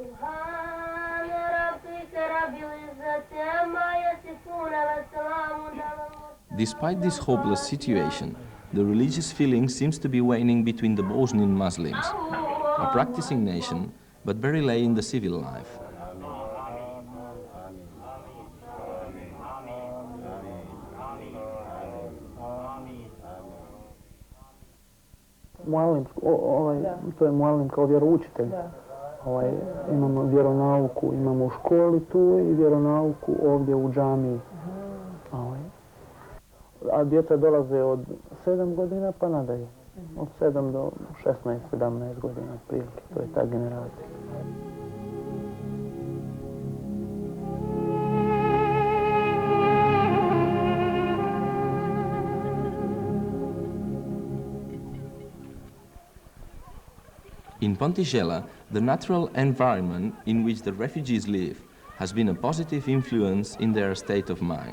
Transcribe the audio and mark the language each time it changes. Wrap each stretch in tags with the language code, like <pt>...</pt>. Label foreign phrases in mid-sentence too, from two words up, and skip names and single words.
<en>Despite this hopeless situation, the religious feeling seems to be waning between the Bosnian Muslims, a practicing nation, but very late in the civil life.</en> <bs>Mualim, to je mualim kao vjeroučitelj. Imamo vjeronauku, imamo u školi tu i vjeronauku ovdje u džamiji. A djeca dolaze od 7 godina pa nadalje. Od 7 do 16, 17 godina otprilike. To je ta generacija.</bs> <en>In Pontigela, the natural environment in which the refugees live has been a positive influence in their state of mind.</en>